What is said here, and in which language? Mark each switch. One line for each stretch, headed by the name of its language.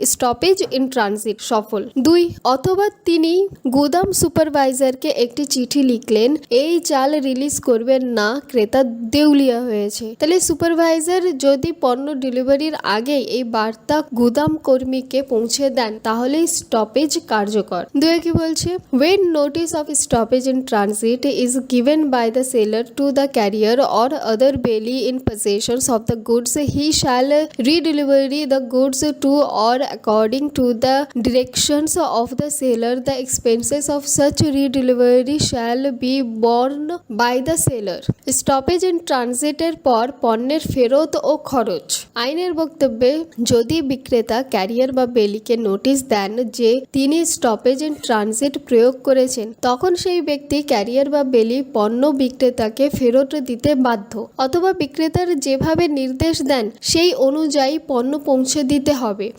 Bangla: Stoppage in transit সফল। 2 অথবা তিনি গুদাম সুপারভাইজারকে একটি চিঠি লিখলেন, এই চাল রিলিজ করবেন না, ক্রেতা দেউলিয়া হয়েছে। তাহলে সুপারভাইজার যদি পণ্য ডেলিভারির আগে এই বার্তা গুদাম কর্মীকে পৌঁছে দেন তাহলেই স্টপেজ কার্যকর। 2 কি বলছে,
English: when notice of stoppage in transit is given by the seller to the carrier or other bailee in possession of the goods, he shall redeliver the goods to or according to the directions of the seller. The expenses of such redelivery shall be borne by the seller.
Bangla: Stoppage in ট্রানজিটের পর পণ্যের ফেরত ও খরচ। আইনের বক্তব্যে যদি বিক্রেতা career বা বেলিকে notice দেন যে তিনি স্টপেজ ইন ট্রানজিট প্রয়োগ করেছেন, তখন সেই ব্যক্তি ক্যারিয়ার বা বেলি পণ্য বিক্রেতাকে ফেরত দিতে বাধ্য, অথবা বিক্রেতার যেভাবে নির্দেশ দেন সেই অনুযায়ী পণ্য পৌঁছে দিতে হবে।